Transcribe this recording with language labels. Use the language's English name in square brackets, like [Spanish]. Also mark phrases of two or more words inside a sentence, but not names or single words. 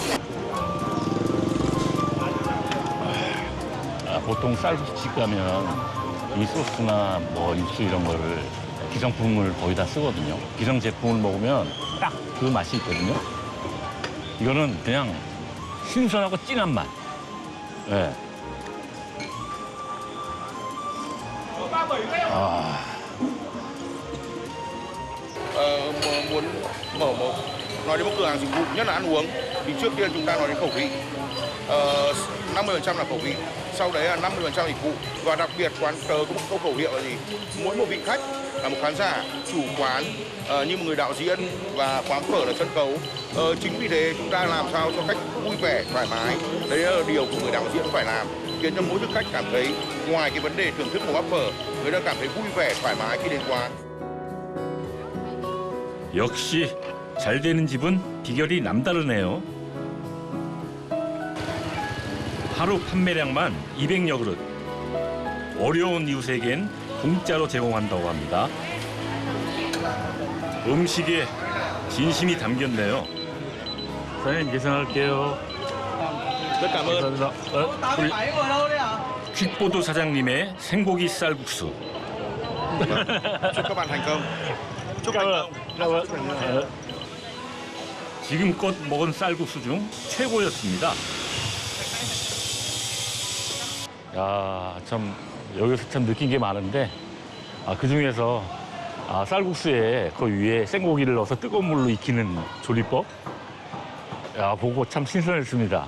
[Korean] 보통 쌀국수집 가면 이 소스나 뭐 육수 이런 거를 기성품을 거의 다 쓰거든요. 기성 제품을 먹으면 딱 그 맛이 있거든요. 이거는 그냥 신선하고 진한 맛. 네. [Vietnamese] Muốn mở nói đến một cửa hàng dịch vụ nhất là ăn uống thì trước tiên chúng ta nói đến khẩu vị. 50% là khẩu vị, sau đấy là 50% dịch vụ và đặc biệt quán tớ có một câu khẩu hiệu là gì? Mỗi một vị khách là một khán giả, chủ quán như một người đạo diễn và quán phở là sân khấu. Chính vì thế chúng ta làm sao cho khách vui vẻ, thoải mái. Đấy là điều của người đạo diễn phải làm, khiến cho mỗi thực khách cảm thấy ngoài cái vấn đề thưởng thức một bát phở, người ta cảm thấy vui vẻ, thoải mái khi đến quán. [Korean] 역시 잘 되는 집은 비결이 남다르네요. 하루 판매량만 200여 그릇. 어려운 이웃에겐 공짜로 제공한다고 합니다. 음식에 진심이 담겼네요. 사장님 계산할게요. 감사합니다. 퀵보드 사장님의 생고기 쌀국수. [Vietnamese] Chúc các bạn thành công. Chúc thành công. [Korean] 지금껏 먹은 쌀국수 중 최고였습니다. 야, 참 여기서 참 느낀 게 많은데 그 중에서 쌀국수에 그 위에 생고기를 넣어서 뜨거운 물로 익히는 조리법 보고 참 신선했습니다.